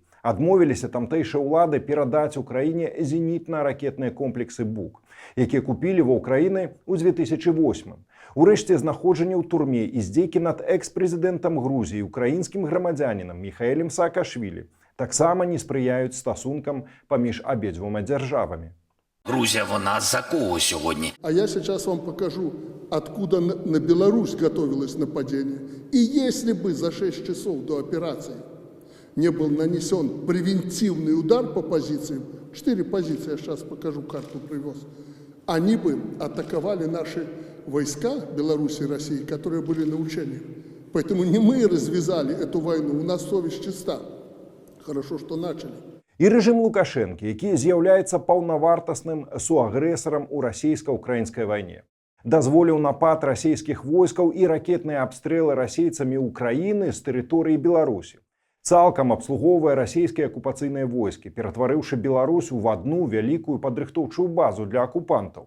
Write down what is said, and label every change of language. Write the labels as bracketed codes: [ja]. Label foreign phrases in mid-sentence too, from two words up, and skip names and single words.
[be] Адмовіліся тамтэйшыя ўлады перадаць Украіне зенітна-ракетныя комплексы БУК, якія купілі ва Ўкраіны ў 2008. Урэшце знаходжанне ў турме і здзекі над экс-прэзідэнтам Грузіі, украінскім грамадзянінам Міхаэлем Саакашвілі таксама не спрыяюць стасункам паміж абедзвюма дзяржавамі. [ru] Грузия, вона за кого сегодня? А я сейчас вам покажу, откуда на Беларусь готовилось нападение. И если бы за 6 часов до операции не был нанесен превентивный удар по позициям, 4 позиции, я сейчас покажу, карту привез, они бы атаковали наши войска Беларуси и России, которые были на учениях. Поэтому не мы развязали эту войну, у нас совесть чиста. Хорошо, что начали. [be] І рэжым Лукашэнкі, які з'яўляецца паўнавартасным суагрэсарам у расійска-украінскай вайне. Дазволіў напад расійскіх войскаў і ракетныя абстрэлы расейцамі Украіны з тэрыторыі Беларусі. Цалкам абслугоўвае расійскія акупацыйныя войскі, ператварыўшы Беларусь у адну вялікую падрыхтоўчую базу для акупантаў.